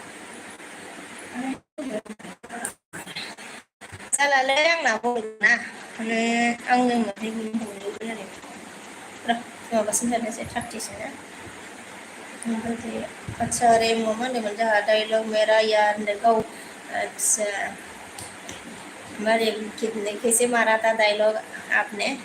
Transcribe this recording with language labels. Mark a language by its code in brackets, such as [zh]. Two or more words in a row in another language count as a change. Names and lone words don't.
[brx] जालालै आंना गलना माने आंनो मोनगोन आरो माबासिम जानोसै 30 ना [hi] अच्छा [brx] रेम' मा होनदोंमोन जोंहा [hi] डायलग मेरा यार [brx] होनदों गाव [hi] अच्छा मारे कितने कैसे मारा था डायलॉग आपने